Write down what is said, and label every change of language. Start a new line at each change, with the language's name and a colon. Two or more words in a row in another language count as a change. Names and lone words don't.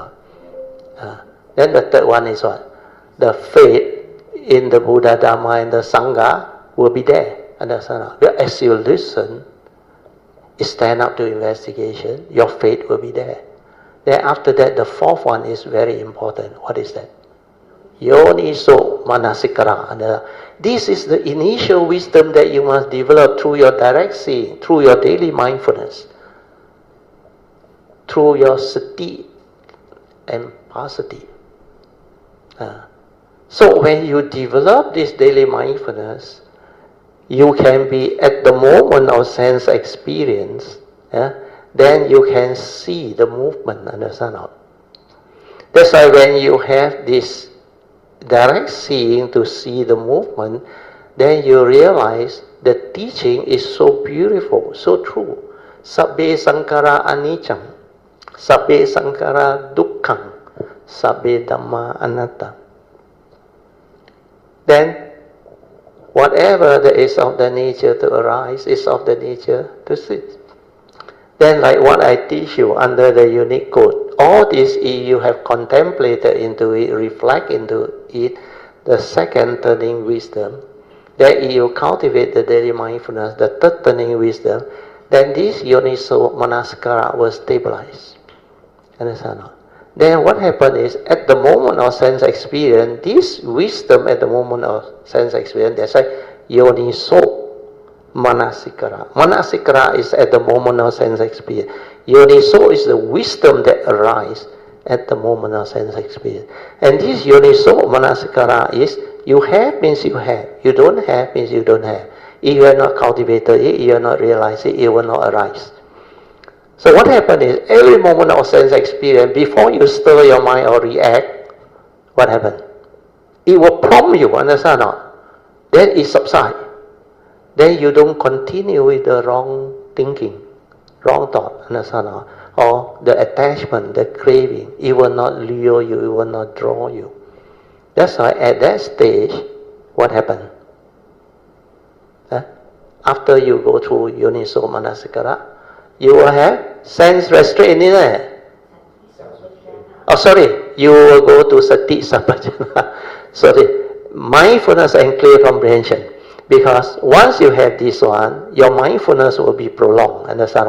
English: Then the third one is what? The faith in the Buddha, Dhamma and the Sangha will be there, understand? But as you listen, stand up to investigation, your faith will be there. Then after that, the fourth one is very important. What is that?
Pali: Yoniso manasikara.
English: This is the initial wisdom that you must develop through your direct seeing, through your daily mindfulness, through your sati and pasati. So when you develop this daily mindfulness, you can be at the moment of sense experience, then you can see the movement, understand? That's why when you have this direct seeing to see the movement, then you realize the teaching is so beautiful, so true.
Pali: Sabbe sankara anicam, sabbe sankara dukkham, sabbe dhamma anatta.
English: Then whatever that is of the nature to arise is of the nature to cease. Then like what I teach you under the unique code, all this you have contemplated into it, reflect into it, the second turning wisdom, then you cultivate the daily mindfulness, the third turning wisdom, then this
Pali: yoniso manasikara
English: will stabilize. Understand? Then what happens is, at the moment of sense experience, this wisdom at the moment of sense experience, that's why
Pali: yoniso manasikara.
English: Manasikara is at the moment of sense experience. Yoniso is the wisdom that arises at the moment of sense experience. And this
Pali: yoniso manasikara
English: is, you have means you have, you don't have means you don't have. If you are not cultivated it, you are not realized it will not arise. So what happens is, every moment of sense experience, before you stir your mind or react, what happens? It will prompt you, understand or not? Then it subsides. Then you don't continue with the wrong thinking, wrong thought, understand or not? Or the attachment, the craving, it will not lure you, it will not draw you. That's why at that stage, what happens? After you go through
Pali: yoniso manasikara,
English: you will have sense restraint in there. Oh, sorry, you will go to
Pali: sati sampajana.
English: Sorry, mindfulness and clear comprehension. Because once you have this one, your mindfulness will be prolonged. Understand?